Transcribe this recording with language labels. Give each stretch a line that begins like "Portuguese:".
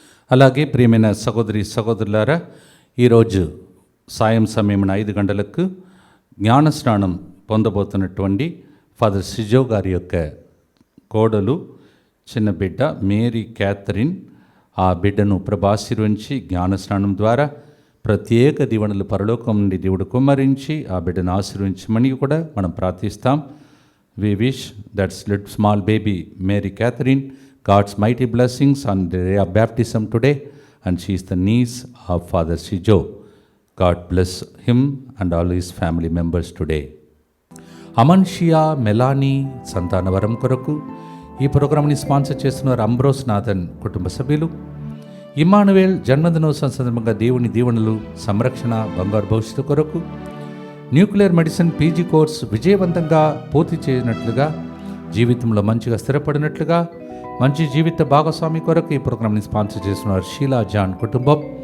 Telugu: అలాగే ప్రియమైన సహోదరులారా, ఈరోజు సాయం సమయం 5 గంటలకు జ్ఞానస్నానం పొందబోతున్నటువంటి ఫాదర్ సిజో గారి యొక్క కోడలు చిన్న బిడ్డ మేరీ క్యాథరిన్, ఆ బిడ్డను ప్రభాశీర్వించి జ్ఞానస్నానం ద్వారా ప్రత్యేక దీవెనలు పరలోకం నుండి దేవుడు కుమ్మరించి ఆ బిడ్డను ఆశీర్వించమని కూడా మనం ప్రార్థిస్తాం.
English: We wish that's little small baby Mary Catherine God's mighty blessings on the day of baptism today and she is the niece of father Sijo. God bless him and all his family members today.
Telugu: అమన్షియా Melanie సంతానవరం కొరకు ఈ ప్రోగ్రామ్ని sponsor చేస్తున్నారు అంబ్రోస్ Nathan కుటుంబ సభ్యులు. ఇమ్మానువేల్ జన్మదినోత్సవం సందర్భంగా దేవుని దీవెనలు, సంరక్షణ, బంగారు భవిష్యత్తు కొరకు, న్యూక్లియర్ మెడిసిన్ పీజీ కోర్స్ విజయవంతంగా పూర్తి చేయనట్లుగా, జీవితంలో మంచిగా స్థిరపడినట్లుగా, మంచి జీవిత భాగస్వామి కొరకు ఈ ప్రోగ్రామ్ని స్పాన్సర్ చేస్తున్నారు షీలా జాన్ కుటుంబం.